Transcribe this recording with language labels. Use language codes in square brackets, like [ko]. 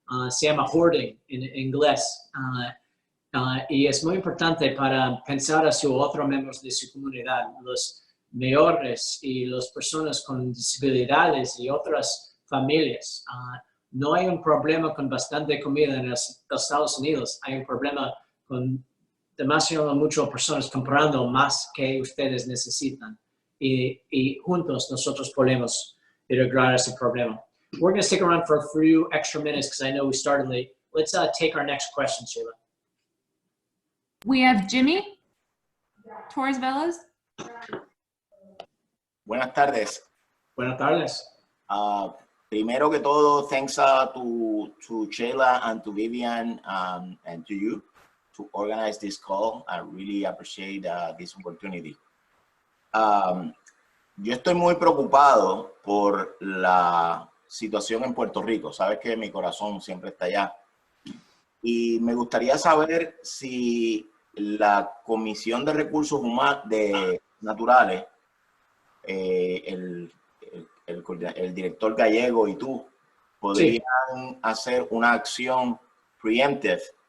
[es] Se llama hoarding en inglés. Y es muy importante para pensar a sus otros miembros de su comunidad, los mayores y las personas con disabilidades y otras familias. No hay un problema con bastante comida en los Estados Unidos. Hay un problema con demasiado muchas personas comprando más que ustedes necesitan. Y juntos nosotros podemos arreglar ese problema. [en] We're going to stick around for a few extra minutes because I know we started late. Let's take our next question, Sheila. We have Jimmy Torres Velas. [es] Buenas tardes. Buenas tardes. Primero que todo, [en] thanks to Sheila and to Vivian and to you to organize this call. I really appreciate this opportunity. [es] Yo estoy muy preocupado por la situación en Puerto Rico. Sabes que mi corazón siempre está allá. Y me gustaría saber si la Comisión de Recursos Naturales, el director Gallego y tú, podrían hacer una acción preemptive